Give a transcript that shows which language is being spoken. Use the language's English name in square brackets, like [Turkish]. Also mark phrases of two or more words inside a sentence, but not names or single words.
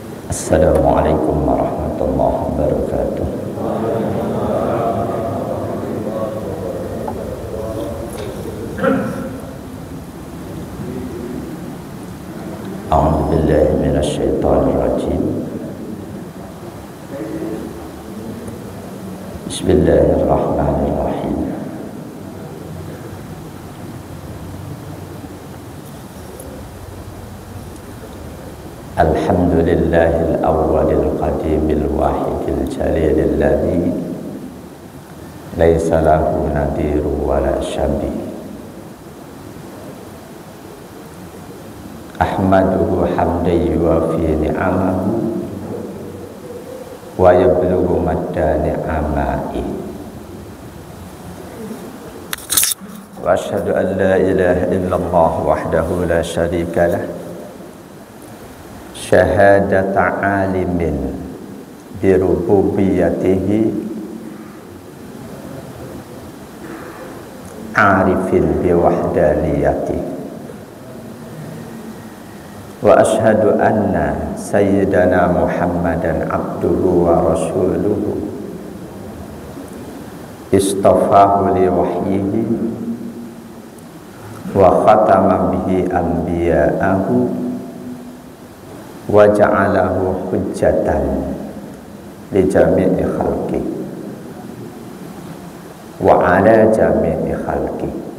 [Arabic] السلام عليكم ورحمة الله وبركاته. أعوذ بالله من الشيطان الرجيم. بسم الله الرحمن الرحيم. الحمد لله الأول القديم الواحد الجليل الذي ليس له نظير ولا شبيه. أحمده حمدا يوافي نعمه ويبلغ مدى نعمائه. وأشهد أن لا إله إلا الله وحده لا شريك له. شهادة عالم بربوبيته عارف بوحدانيته. وأشهد أن سيدنا محمدا عبده ورسوله اصطفاه لوحيه وختم به أنبياءه وجعله حجة لجميع خلقه وعلى جميع خلقه.